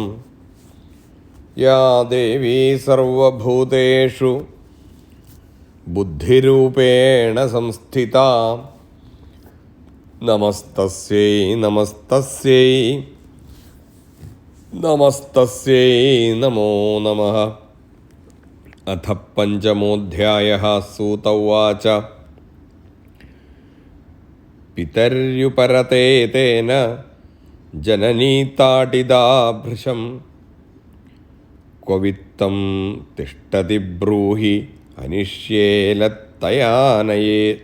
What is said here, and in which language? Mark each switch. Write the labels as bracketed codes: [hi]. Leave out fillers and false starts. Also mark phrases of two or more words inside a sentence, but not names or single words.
[sa] യാ ദേവീ സർവഭൂതേഷു ബുദ്ധിരൂപേണ സംസ്ഥിതാ നമസ്തസ്യൈ നമസ്തസ്യൈ നമസ്തസ്യൈ നമോ നമഃ. अथ पञ्चमोऽध्यायः। सूत उवाच पितर्युपरते तेन जननी ताडिदा भृशं क्व वित्तं तिष्ठति ब्रूहि हनिष्येलत्तया नये